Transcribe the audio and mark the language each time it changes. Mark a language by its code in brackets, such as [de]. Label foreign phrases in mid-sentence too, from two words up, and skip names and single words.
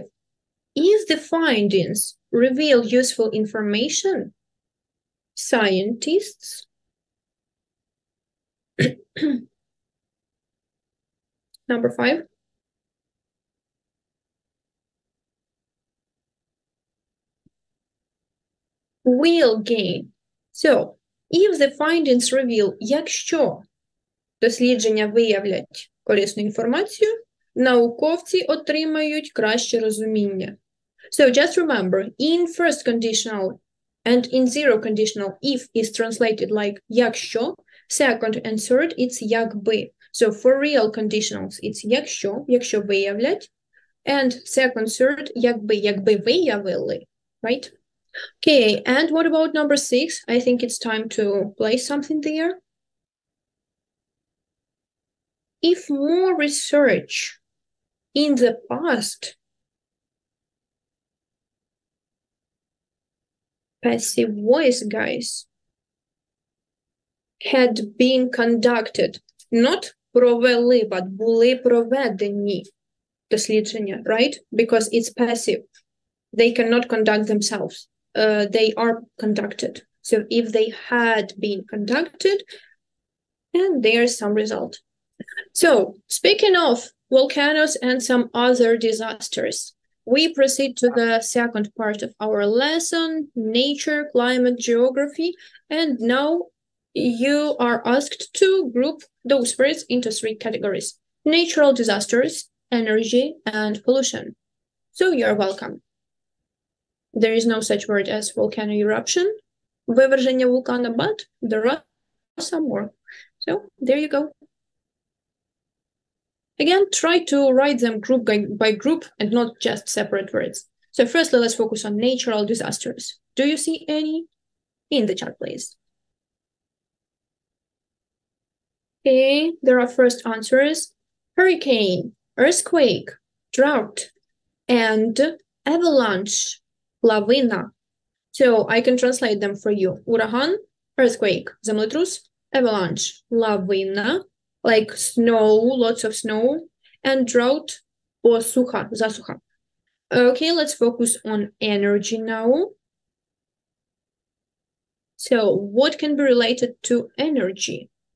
[en] If the findings reveal useful information, scientists number 5. Will gain. So, if the findings reveal, [uk] якщо дослідження виявлять корисну інформацію, науковці отримають краще розуміння. [en] So, just remember, in first conditional and in zero conditional, if is translated like якщо, second and third, it's якби. So, for real conditionals, it's [uk] якщо виявлять, [en] and second, third, [uk] якби виявили, [en] right? Okay, and what about number 6? I think it's time to place something there. If more research in the past, passive voice, guys, had been conducted, not провели, but [uk] були проведені. дослідження, [en] right? Because it's passive. They cannot conduct themselves. They are conducted. So if they had been conducted, and there's some result. So speaking of volcanoes and some other disasters, we proceed to the second part of our lesson, nature, climate, geography, and now you are asked to group those words into three categories: natural disasters, energy, and pollution. So you're welcome. There is no such word as volcano eruption, [uk] виверження вулкана, [en] but there are some more. So there you go. Again, try to write them group by group and not just separate words. So firstly, let's focus on natural disasters. Do you see any? In the chat, please. Okay, there are first answers: hurricane, earthquake, drought, and avalanche, lavina. So I can translate them for you. [uk] Ураган, earthquake, землетрус, [en] avalanche, lavina, like snow, lots of snow, and drought or sucha, засуха. Okay, let's focus on energy now. So what can be related to energy?